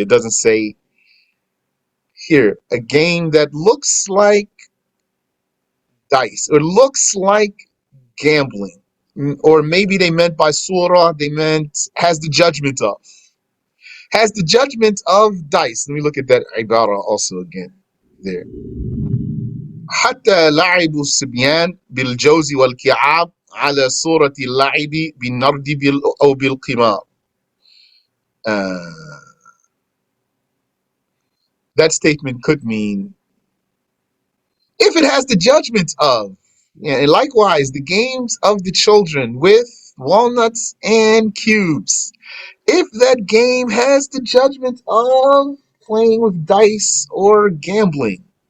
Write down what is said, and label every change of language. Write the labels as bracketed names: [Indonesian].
[English] It doesn't say here a game that looks like dice or looks like gambling. Or maybe they meant by surah, they meant has the judgment of. Has the judgment of dice. Let me look at that ibarah also again there. [Arabic] حتى لعب الصبيان بالجوز والكعاب على صورة اللعب بالنرد أو بالقمار. [English] That statement could mean if it has the judgment of, and likewise the games of the children with walnuts and cubes. If that game has the judgment of playing with dice or gambling.